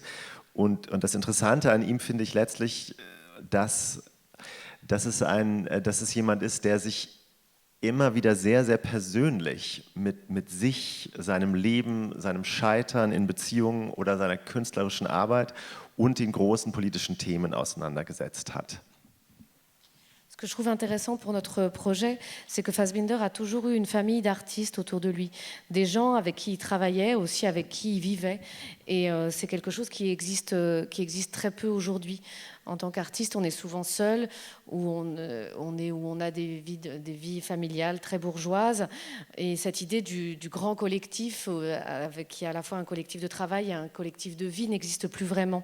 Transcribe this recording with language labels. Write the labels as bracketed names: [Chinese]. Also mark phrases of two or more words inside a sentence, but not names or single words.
[German] Und das Interessante an ihm finde ich letztlich, dass es jemand ist, der sich immer wieder sehr, sehr persönlich mit sich, seinem Leben, seinem Scheitern in Beziehungen oder seiner künstlerischen Arbeit und den großen politischen Themen auseinandergesetzt hat. [French] Ce que je trouve intéressant pour notre projet, c'est que Fassbinder a toujours eu une famille d'artistes autour de lui, des gens avec qui il travaillait, aussi avec qui il vivait, et c'est quelque chose qui existe très peu aujourd'hui. En tant qu'artiste, on est souvent seul, où on a des vies familiales très bourgeoises, et cette idée du grand collectif, qui est à la fois un collectif de travail et un collectif de vie, n'existe plus vraiment.